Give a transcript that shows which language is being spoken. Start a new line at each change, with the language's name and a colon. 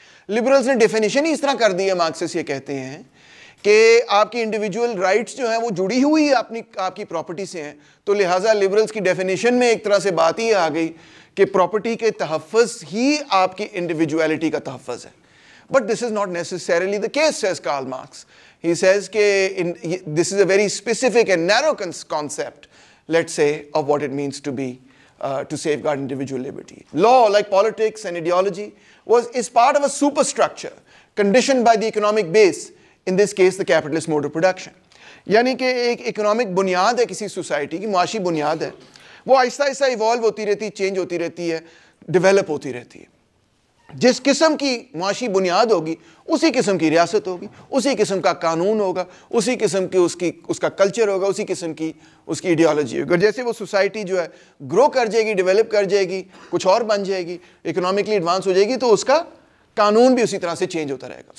Urdu: Liberals نے definition ہی اس طرح کر دی ہے, مارکسسٹ یہ کہتے ہیں کہ آپ کی انڈیویجول رائٹس جو ہیں وہ جڑی ہوئی آپ کی پراپرٹی سے ہیں, تو لہٰذا لبرلس کی ڈیفینیشن میں ایک طرح سے بات ہی آ گئی کہ پراپرٹی کے تحفظ ہی آپ کی انڈیویجویلٹی کا تحفظ ہے.
English: But this is not necessarily the case, says Karl Marx. He says that this is a very specific and narrow concept, let's say, of what it means to be to safeguard individual liberty. Law, like politics and ideology, is part of a superstructure conditioned by the economic base, in this case the capitalist mode of production.
Urdu: یعنی کہ ایک economic بنیاد ہے کسی society کی, معاشی بنیاد ہے, وہ آہستہ آہستہ ایوالو ہوتی رہتی ہے, چینج ہوتی رہتی ہے, ڈیولپ ہوتی رہتی ہے. جس قسم کی معاشی بنیاد ہوگی اسی قسم کی ریاست ہوگی, اسی قسم کا قانون ہوگا, اسی قسم کی اس کا کلچر ہوگا, اسی قسم کی اس کی ایڈیالوجی ہوگی. اور جیسے وہ سوسائٹی جو ہے گرو کر جائے گی, ڈیولپ کر جائے گی, کچھ اور بن جائے گی, اکنامکلی ایڈوانس ہو جائے گی, تو اس کا قانون بھی اسی طرح سے چینج ہوتا رہے گا.